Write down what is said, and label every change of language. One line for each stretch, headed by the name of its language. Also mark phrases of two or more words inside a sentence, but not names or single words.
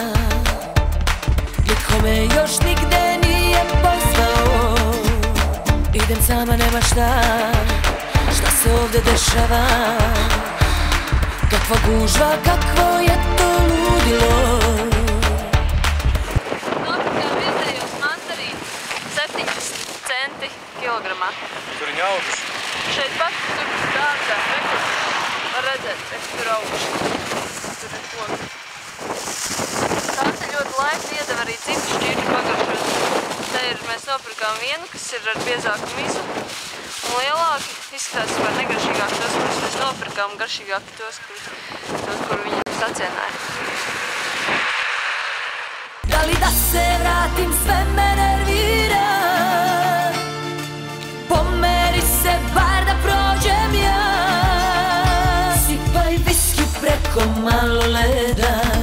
Serbian: Niko me još nigde nije pozvao. Idem sama, nema šta se ovde dešava. Kakva gužva, kakvo je to ludilo.
Latvian: Nopirkām vietējos mandarīnu 70 centi kilogramā. Tur viņi auguši. Šeit pat, tur dārzā, var redzēt, tur auguši. Tur ir koki. Tās ir ļoti laipni, iedeva arī citu šķirķu pagaršot. Te ir, mēs nopirkām vienu, kas ir ar biezāku mizu. Un lielāki izskatās var negaršīgāk tos, kurus mēs nopirkām, garšīgāki tos, kur viņi sacienāja.
Serbian: Da li da se vratim, sve me nervira. Pomeri se bar da prođem ja. Sipaj viski preko malo leda.